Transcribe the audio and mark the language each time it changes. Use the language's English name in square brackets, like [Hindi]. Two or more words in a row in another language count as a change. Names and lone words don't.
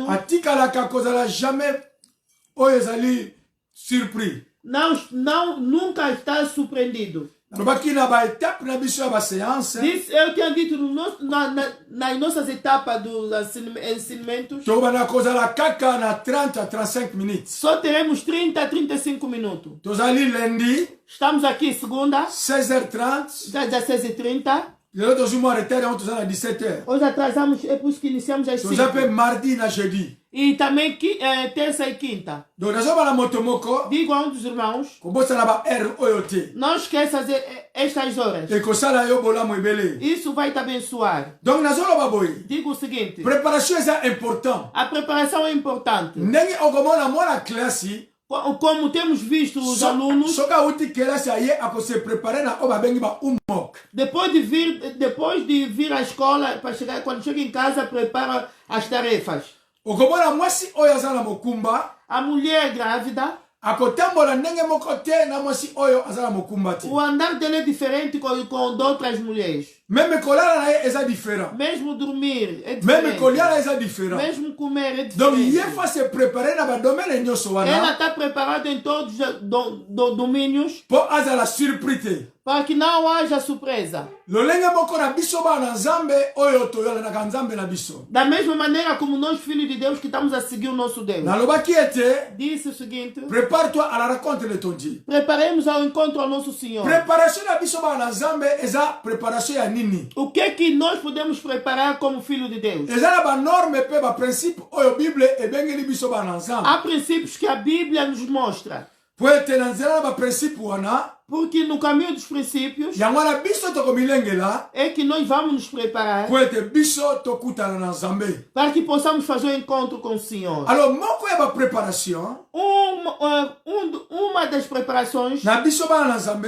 [Lingala] atikalaka kozala jamais oyo ezali surpris. [Portuguese] nunca está surpreendido. [Lingala] Nalobaki na ba étape na biso ya ba séance. [Portuguese] Eu tinha dito nas nossas etapas dos ensinamentos, [Lingala] Tobana kozala kaka na 30 à 35 minutes. [Portuguese] só teremos 30 a 35 minutos. [Lingala] Tozali lundi [Portuguese] Estamos aqui segunda, [Lingala] 16h30. [Portuguese] às 16h30. [Lingala] Lelo tozuma retard on tozala 17h. [Portuguese] Hoje atrasamos, é por isso que iniciamos às 5. [Lingala] Tozape mardi na jeudi. [Portuguese] E também terça e quinta. [Lingala] Donc nazoba na moto moko [Portuguese] Digo a um dos irmãos, [Lingala] kobosala ba heure oyo te. [Portuguese] não esqueça estas horas. [Lingala] Ekosala yo bolamu ebele. [Portuguese] Isso vai te abençoar. [Lingala] Donc nazoloba boye. [Portuguese] Digo o seguinte, [Lingala] Préparation eza important. [Portuguese] a preparação é importante. [Lingala] Ndenge okomona mwana classe [Portuguese] Como temos visto os alunos, [Lingala] soka uti kelasi aye akose prepare na oyo babengi ba homework. [Portuguese] depois de vir à escola, para chegar, quando chega em casa, prepara as tarefas. [Lingala] Okomona mwasi oyo aza na mokumba [Portuguese] A mulher grávida, [Lingala] akotambola ndenge moko te na mwasi oyo aza na mokumba te. [Portuguese] o andar dela é diferente com outras mulheres. [Lingala] Meme kolala na ye eza différent. [Portuguese] Mesmo dormir é [Lingala] Meme [Portuguese] diferente. [Lingala] koliala eza différent. [Portuguese] Mesmo comer é [Lingala] Donc [Portuguese] diferente. [Lingala] ye fa se prepare na badomene nyonso [Portuguese] Ela [Lingala] wana [Portuguese] está preparada em todos os domínios [Lingala] po azala surpris te. [Portuguese] para que não haja surpresa. [Lingala] Lolenge moko na biso bana nzambe oyo toyolanaka nzambe na biso. [Portuguese] Da mesma maneira como nós, filhos de Deus, que estamos a seguir o nosso Deus. [Lingala] Nalobaki ete [Portuguese] Disse o seguinte, [French] prépare-toi à la rencontre de ton Dieu. [Portuguese] preparemos ao encontro ao nosso Senhor. [Lingala] Préparation na biso bana nzambe eza préparation ya nini? [Portuguese] O que é que nós podemos preparar como filho de Deus? [Lingala] Eza na banorme pe baprincipe oyo Bible ebengeli biso bana nzambe. [Portuguese] Há princípios que a Bíblia nos mostra. [Lingala] Po ete na nzela na baprincipe wana [Portuguese] Porque no caminho dos princípios [Lingala] yango wana biso tokomilengela [Portuguese] é que nós vamos nos preparar [Lingala] po ete biso tokutana na nzambe. [Portuguese] para que possamos fazer o encontro com o Senhor. [Lingala] Alors moko ya bapreparation [Portuguese] Uma das preparações [Lingala] na biso bana na nzambe